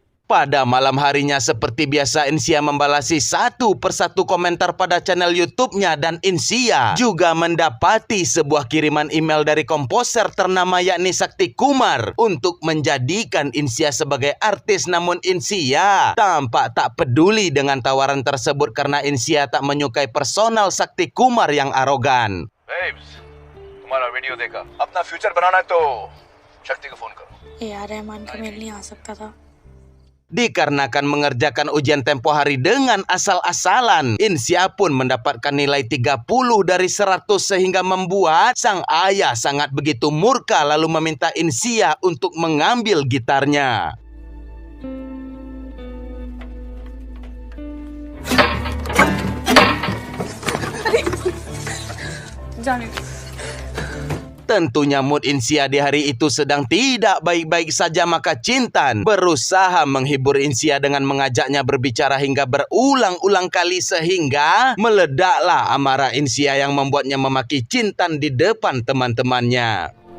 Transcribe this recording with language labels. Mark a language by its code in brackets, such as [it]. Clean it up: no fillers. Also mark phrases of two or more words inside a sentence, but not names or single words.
[id] Pada malam harinya seperti biasa Insia membalasi satu persatu komentar pada channel YouTube-nya dan Insia juga mendapati sebuah kiriman email dari komposer ternama yakni Sakti Kumar untuk menjadikan Insia sebagai artis, namun Insia tampak tak peduli dengan tawaran tersebut karena Insia tak menyukai personal Sakti Kumar yang arogan. [hi] Babes, तुम्हारा वीडियो देखा अपना फ्यूचर बनाना है तो शक्ति को फोन करो यार रहमान को मिलने आ सकता था। [id] Dikarenakan mengerjakan ujian tempo hari dengan asal-asalan, Insia pun mendapatkan nilai 30 dari 100 sehingga membuat sang ayah sangat begitu murka lalu meminta Insia untuk mengambil gitarnya. Tentunya mood Insia di hari itu sedang tidak baik-baik saja, maka Cintan berusaha menghibur Insia dengan mengajaknya berbicara hingga berulang-ulang kali sehingga meledaklah amarah Insia yang membuatnya memaki Cintan di depan teman-temannya.